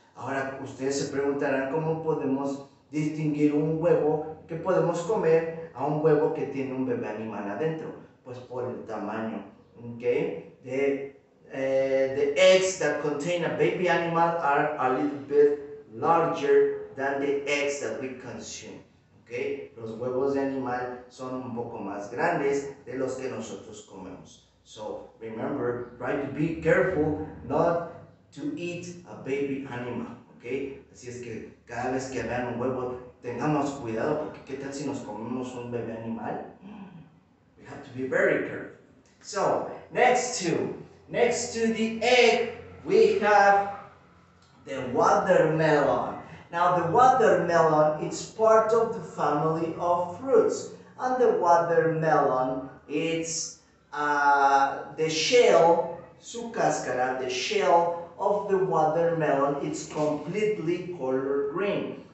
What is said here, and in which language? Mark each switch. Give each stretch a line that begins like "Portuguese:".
Spanish: Ahora, ustedes se preguntarán cómo podemos distinguir un huevo que podemos comer a un huevo que tiene un bebé animal adentro. Pues por el tamaño.
English: Okay, the eggs that contain a baby animal are a little bit larger than the eggs that we consume.
Spanish: Okay, los huevos de animal son un poco más grandes de los que nosotros comemos.
English: So remember, try to be careful not to eat a baby animal.
Spanish: Okay, así es que cada vez que vean un huevo tengamos cuidado, porque qué tal si nos comemos un bebé animal.
English: We have to be very careful. So, next to the egg, we have the watermelon. Now, the watermelon is part of the family of fruits. And the watermelon, it's the shell, su cáscara, the shell of the watermelon, it's completely color green.